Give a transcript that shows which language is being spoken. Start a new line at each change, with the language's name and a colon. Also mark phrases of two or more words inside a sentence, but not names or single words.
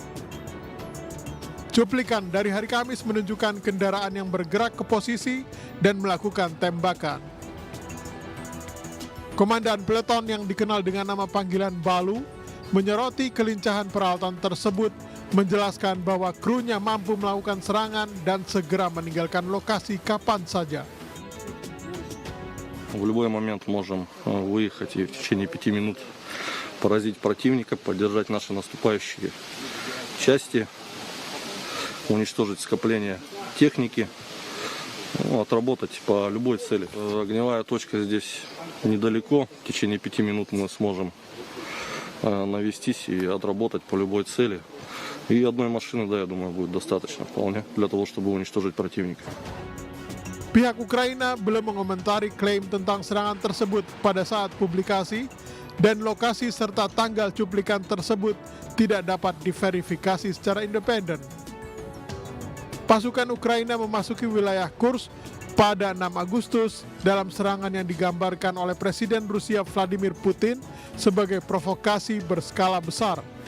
Indonesian: Cuplikan dari hari Kamis menunjukkan kendaraan yang bergerak ke posisi dan melakukan tembakan. Komandan peleton yang dikenal dengan nama panggilan Balu menyoroti kelincahan peralatan tersebut, menjelaskan bahwa krunya mampu melakukan serangan dan segera meninggalkan lokasi kapan saja.
Russian: В любой момент можем выехать и в течение 5 минут поразить противника, поддержать наши наступающие части, уничтожить скопление техники, отработать по любой цели. Огневая точка здесь недалеко, в течение 5 минут мы сможем навестись и отработать по любой цели. И одной машины, да, я думаю, будет достаточно вполне для того, чтобы уничтожить противника.
Indonesian: Pihak Ukraina belum mengomentari klaim tentang serangan tersebut pada saat publikasi, dan lokasi serta tanggal cuplikan tersebut tidak dapat diverifikasi secara independen. Pasukan Ukraina memasuki wilayah Kursk pada 6 Agustus dalam serangan yang digambarkan oleh Presiden Rusia Vladimir Putin sebagai provokasi berskala besar.